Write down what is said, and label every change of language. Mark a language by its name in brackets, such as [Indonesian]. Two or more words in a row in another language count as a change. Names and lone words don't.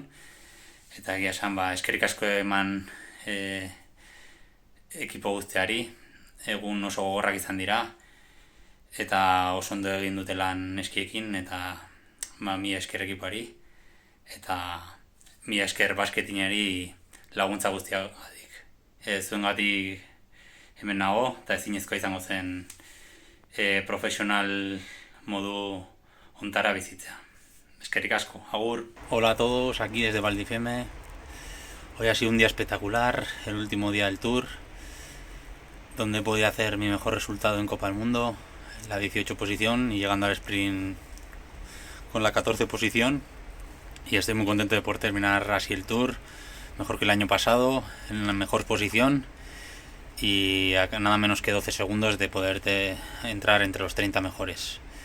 [Basque] Eta egia esan eskerrik asko eman ekipo guztiari, egun oso gogorrak izan dira, eta oso ondo egin dute lan eskiekin, eta mila esker ekipoari, eta mila esker basketinari laguntza guztiagatik. Zuengatik hemen nago, eta ezinezkoa izango zen profesional modu ontara bizitzea. Eskerrik asko, agur. [Spanish] Hola a todos, aquí desde Valdifeme. Hoy ha sido un día espectacular, el último día del Tour, donde he podido hacer mi mejor resultado en Copa del Mundo, la 18 posición, y llegando al sprint con la 14 posición. Y estoy muy contento de poder terminar así el Tour, mejor que el año pasado, en la mejor posición, y a nada menos que 12 segundos de poderte entrar entre los 30 mejores.